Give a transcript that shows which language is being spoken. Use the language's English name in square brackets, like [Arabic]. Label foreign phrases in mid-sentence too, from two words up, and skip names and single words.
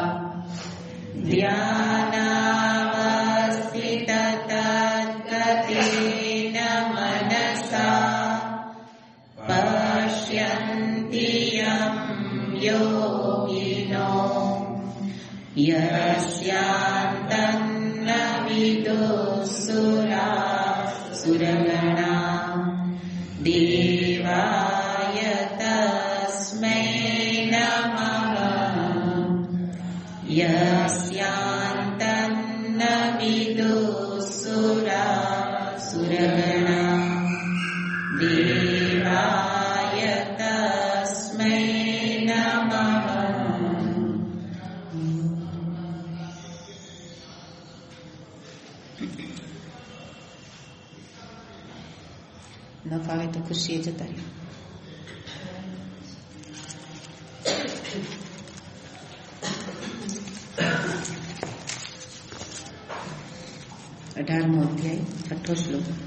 [Sanskrit] ध्यानावस्थिततद्गतेन मनसा पश्यन्ति यं योगिनो यस्यान्तं न विदुः देवाय तस्मै नमः। यस्यान्तं न विदुः देवाय तस्मै नमः। [Gujarati] ન ફાવે તો ખુશીએ જતા રહ્યો. અઢારમો અધ્યાય છઠ્ઠો શ્લોક.